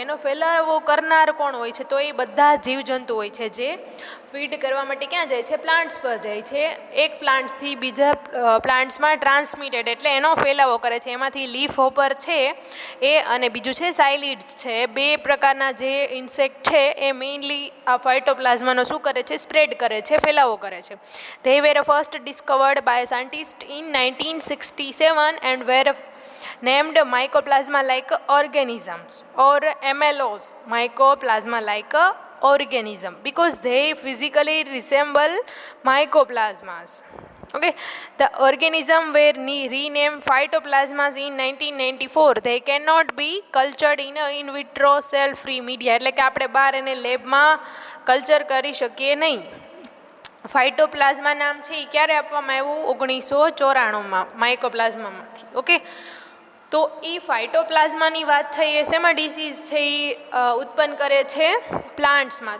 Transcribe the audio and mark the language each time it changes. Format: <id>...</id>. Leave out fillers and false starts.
<gu>એનો ફેલાવો કરનાર કોણ હોય છે? તો એ બધા જીવજંતુ હોય છે જે ફીડ કરવા માટે ક્યાં જાય છે? પ્લાન્ટ્સ પર જાય છે. એક પ્લાન્ટ્સથી બીજા પ્લાન્ટ્સમાં ટ્રાન્સમિટેડ એટલે એનો ફેલાવો કરે છે. એમાંથી લીફ હોપર છે એ અને બીજું છે સાયલિડ્સ છે. બે પ્રકારના જે ઇન્સેક્ટ છે એ મેઇનલી આ ફાઇટોપ્લાઝમાનો શું કરે છે? સ્પ્રેડ કરે છે, ફેલાવો કરે છે.</gu> <en>They were first discovered by scientists in 1967 and were named mycoplasma like organisms or MLOs, mycoplasma like organism, because they physically resemble mycoplasmas. Okay, the organism were renamed phytoplasmas in 1994. They cannot be cultured in a in vitro cell free media.</en> <gu>એટલે કે આપણે બહાર એને લેબમાં culture કરી શકીએ નહીં. ફાઇટોપ્લાઝમા નામ છે એ ક્યારે આપવામાં આવ્યું? 1994માં માઇકોપ્લાઝમામાંથી. ઓકે, તો એ ફાઇટોપ્લાઝમાની વાત થઈ એ શેમાં ડિસીઝ છે એ ઉત્પન્ન કરે છે? પ્લાન્ટ્સમાં.</gu>